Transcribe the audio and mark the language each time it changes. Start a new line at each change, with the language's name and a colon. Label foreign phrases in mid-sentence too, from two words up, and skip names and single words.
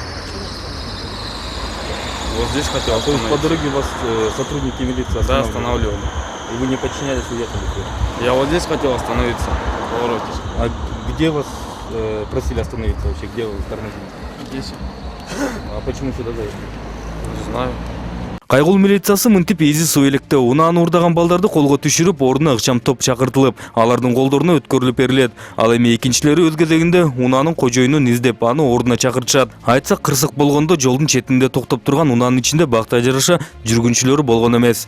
Russian: Вот здесь хотел То есть остановиться. по дороге вас сотрудники милиции Да, останавливали? останавливали. И вы не подчинялись, уехали? Я вот здесь хотел остановиться. В повороте. А где вас просили остановиться вообще? Где вы тормозили? Здесь. А почему сюда заехали? Не знаю.
Kyrgyz: Кайгыл милициясы мынтип изи суу электе унааны уурдаган балдарды колго түшүрүп, ордуна ыкчам топ чакыртылып, алардын колдоруна өткөрүлүп берилет. Ал эми экинчилери өз кезегинде унаанын кожоюнун издеп, аны ордуна чакыртышат. Айтсак, кырсык болгондо жолдун четинде токтоп турган унаанын ичинде бакта жараша жүргүнчүлөрү болгон эмес.